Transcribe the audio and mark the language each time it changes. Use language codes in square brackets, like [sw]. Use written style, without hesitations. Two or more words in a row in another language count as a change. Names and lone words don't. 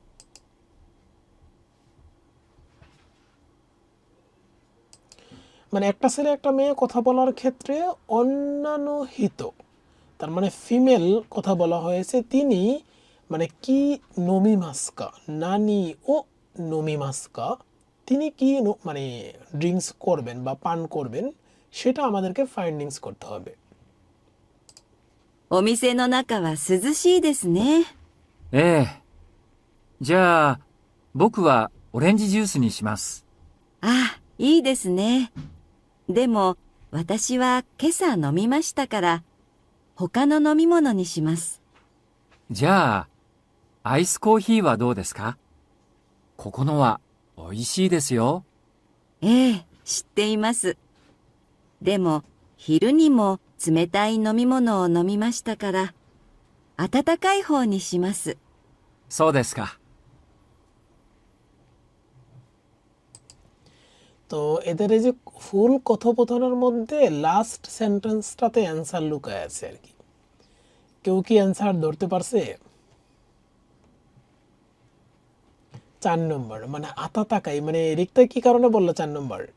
[bn] মানে একটা ছেলে একটা মেয়ে কথা বলার ক্ষেত্রে [ja] 女の人, [bn] তার মানে ফিমেল কথা বলা হয়েছে, তিনি মানে কি নমিমাস্কা, [ja] 何を飲みますか, [bn] তিনি কি মানে ড্রিঙ্কস করবেন বা পান করবেন, সেটা আমাদেরকে ফাইন্ডিংস করতে হবে। [ja] お店の中は涼しいですね。ええ。じゃあ、僕はオレンジジュースにします。あ、いいですね。でも私は今朝飲みましたから他の飲み物にします。じゃあ、アイスコーヒーはどうですか？ここのは美味しいですよ。ええ、知っています。でも昼にも冷たい飲み物を飲みましたから温かい方にします。そうですか。 [bn] তো এদের এই যে ফুল কথোপকথনের মধ্যে [en] last sentence [bn] অ্যান্সার লুকায় আছে আর কি। কেউ কি অ্যান্সার ধরতে পারছে? 4 নম্বর মানে আতাতাকাই, মানে রিক্তা কি কারণে বললো 4 নম্বর?